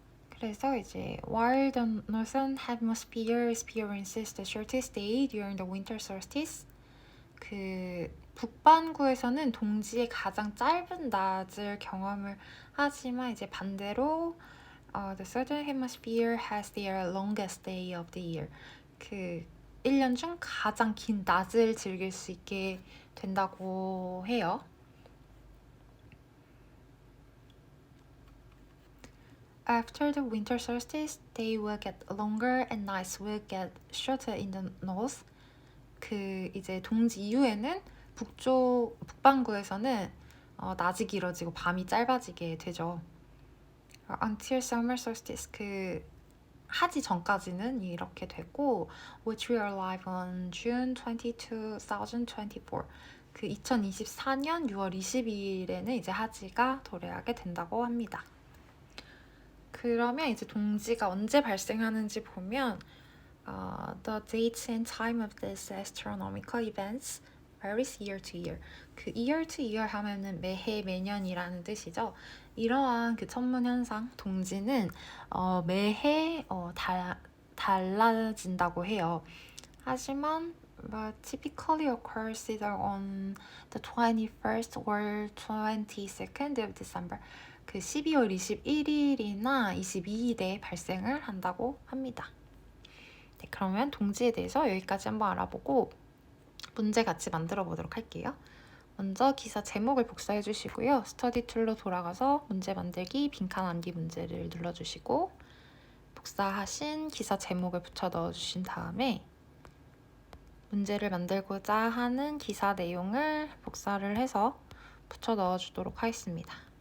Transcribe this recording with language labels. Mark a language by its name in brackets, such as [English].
[Korean] 그래서 이제 [English] while the northern hemisphere experiences the shortest day during the winter solstice, [Korean] 그 북반구에서는 동지의 가장 짧은 낮을 경험을 하지만 이제 반대로 [English] the southern hemisphere has their longest day of the year. [Korean] 그 1년 중 가장 긴 낮을 즐길 수 있게 된다고 해요. [English] After the winter solstice, day will get longer and nights will get shorter in the north. [Korean] 그 이제 동지 이후에는 북반구에서는 낮이 길어지고 밤이 짧아지게 되죠. [English] Until summer solstice, [Korean] 그 하지 전까지는 이렇게 되고, [English] which will arrive on June 22, 2024. [Korean] 그 2024년 6월 22일에는 이제 하지가 도래하게 된다고 합니다. 그러면 이제 동지가 언제 발생하는지 보면 [English] the dates and time of these astronomical events varies year to year. [Korean] 그 [English] year to year [Korean] 하면은 매해 매년이라는 뜻이죠. 이러한 그 천문 현상 동지는 매해 달라진다고 해요. 하지만 [English] typically occurs either on the 21st or 22nd of December. [Korean] 그 12월 21일이나 22일에 발생을 한다고 합니다. 네, 그러면 동지에 대해서 여기까지 한번 알아보고 문제 같이 만들어 보도록 할게요. 먼저 기사 제목을 복사해 주시고요. 스터디 툴로 돌아가서 문제 만들기 빈칸 암기 문제를 눌러주시고 복사하신 기사 제목을 붙여 넣어주신 다음에 문제를 만들고자 하는 기사 내용을 복사를 해서 붙여 넣어주도록 하겠습니다.